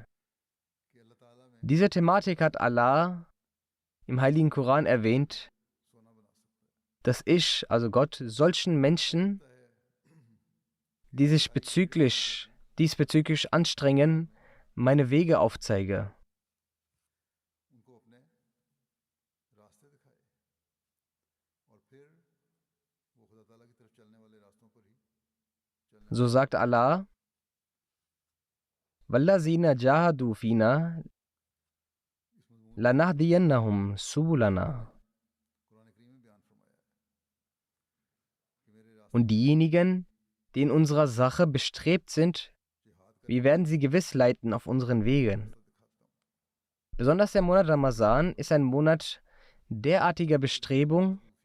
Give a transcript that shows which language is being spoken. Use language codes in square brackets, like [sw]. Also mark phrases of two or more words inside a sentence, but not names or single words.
[de] Diese Thematik hat Allah im Heiligen Koran erwähnt, dass ich, also Gott, solchen Menschen, die sich diesbezüglich anstrengen, meine Wege aufzeige. So sagt [ar] Allah, وَالَّذِينَ جَاهَدُوا فِينَا لَنَهْدِيَنَّهُمْ سُبُلَنَا. [de] Und diejenigen, die in unserer Sache bestrebt sind, wir werden sie gewiss leiten auf unseren Wegen. Besonders der Monat Ramazan ist ein Monat derartiger Bestrebung.